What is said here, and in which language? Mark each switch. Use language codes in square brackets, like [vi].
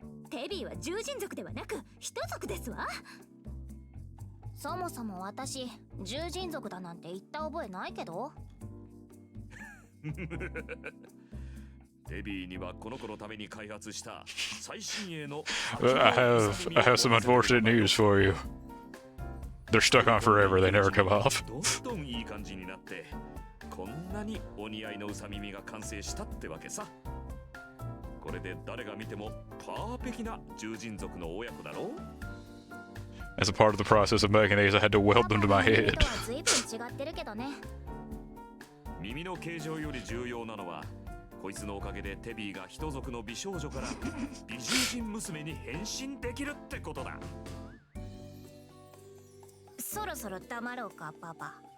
[ja] テビーは獣人族ではなく人族ですわ。そもそも私、獣人族だなんて言った覚えないけど。テビーにはこの子のために開発した最新鋭の [en] I have some unfortunate news for you. They're stuck on forever. They never come off. [ja] どんどんいい感じになってこんなにお似合いのうさ耳が完成したってわけさ。これで誰が見てもパーフェクトな獣人族の親子だろう。 [en] As a part of the process of making these, I had to weld them to my head. [ja] パパの耳とは随分違ってるけどね。耳の形状より重要なのはこいつのおかげでテビーが人族の美少女から美獣人娘に変身できるってことだ。そろそろ黙ろうか、パパ。